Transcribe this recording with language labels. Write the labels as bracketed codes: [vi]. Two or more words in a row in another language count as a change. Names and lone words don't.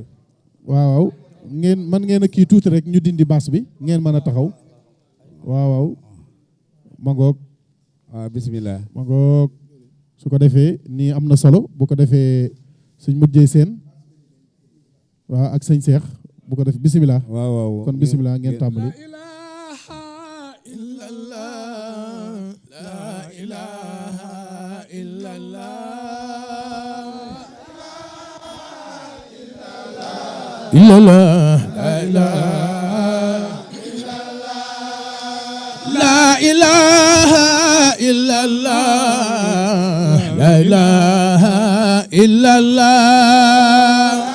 [wo] waaw ngeen man ngeen a kii tuuti rek ñu dindi baas bi ngeen mën a taxaw waaw ma ngoog waaw bismillah ma ngoog su ko defee nii am na solo bu ko defee sëñ Mujjee Seen waaw ak sëñ Cheikh bu ko defee bismillah waaw kon bismillah ngeen tàmbali [ar] إلا لا لا إله إلا الله لا إله إلا الله